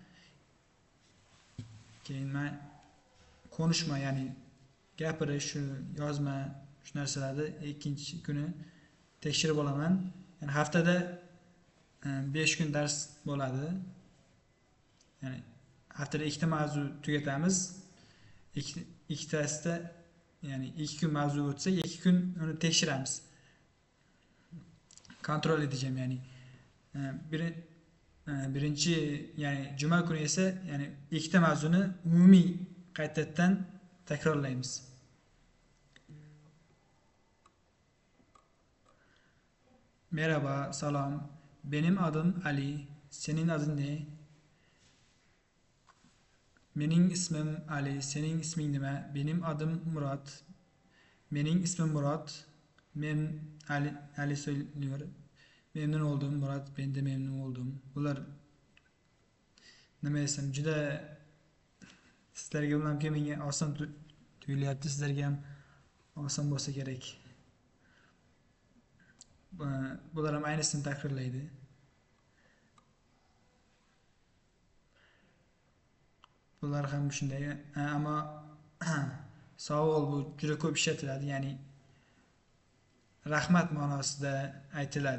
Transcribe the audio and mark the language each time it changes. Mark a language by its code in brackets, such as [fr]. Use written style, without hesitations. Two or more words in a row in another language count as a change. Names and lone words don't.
[uz] Keyin men konuşma, ya'ni gapirish, shu yozma, shu narsalarni ikkinchi kuni tekshirib olaman. Ya'ni haftada 5 kun dars bo'ladi. Ya'ni haftada 2 ta mavzu tugatamiz. Ikkitasida, ya'ni 2 kun mavzu o'tsa, 2 kun uni tekshiramiz. [tr] Kontrol edeceğim, [uz] yani birinchi, ya'ni juma kuni esa, ya'ni ikkita mavzuni umumiy qaytadan takrorlaymiz. [tr] Merhaba, salom. Benim adım Ali. Senin adın ne? [uz] Mening ismim Ali. Sening isming nima? [tr] Benim adım Murat. [uz] Mening ismim Murat. [tr] Men Ali söylüyor. Memnun oldum Murat, ben de memnun oldum. [uz] Bular nima desam, juda sizlarga bilamki menga oson tuyulyapti, sizlarga ham oson bo'lsa kerak. Bular ham aynısini takrorlaydi. Bular ham shunday, ammo savol bu juda ko'p ishlatiladi, ya'ni rahmat ma'nosida aytiladi.